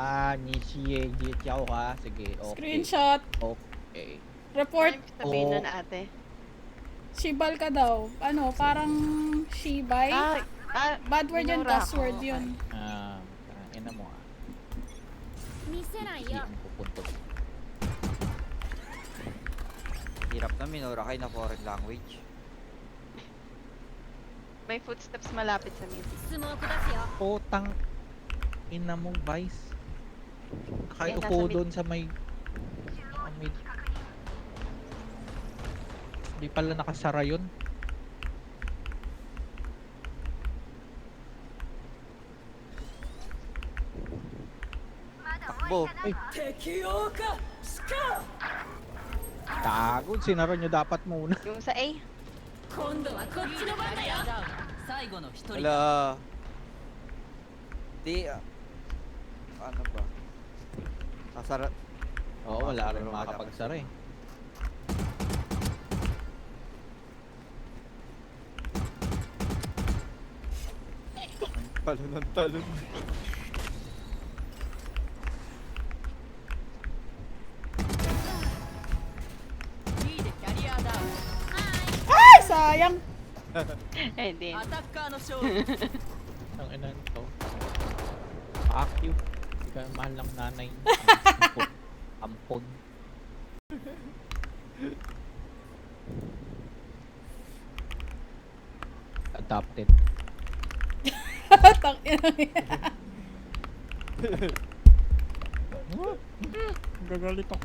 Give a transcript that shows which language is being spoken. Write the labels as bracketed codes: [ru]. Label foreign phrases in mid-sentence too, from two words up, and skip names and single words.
[tl] ni Xie Ji Chiao ka. Sige, okay. Screenshot. Okay. Report. Ano yung sabihin Oh. nun, ate? Shibal ka daw. Ano, parang shibay? [en] Bad word [tl] yun, minura [en] cuss word [tl] ako. yun. Ina mo ah. [ja] 見せない [tl] Hindi [ja] よ [tl] ang pupunto. Hirap na minura kayo na [en] foreign language. [tl] May footsteps malapit sa mid. [ja] スモーク出すよ [tl] Potang ina mong Vice. Yan, Nakaupo nasa mid. doon sa may... mid. Hindi pala nakasara yun. Takbo. Ay. Tago, sinara nyo dapat muna. Yung sa A. [ja] 今度はこっちの番だよダウン最後の一人 [tl] Wala. Di, ano ba? Sasara. Oo, wala rin Wala makakapagsara eh. Talon ng talon. [ja] B でキャリアダウン [tl] Ay, sayang! Eh, din. [ja] アタッカーの勝利 [tl] Ang ina nito. [en] Fuck you. [tl] Hindi ka mahal ng nanay. Ampon. [en] Adopted. [tl] Tangina. Gagalit ako.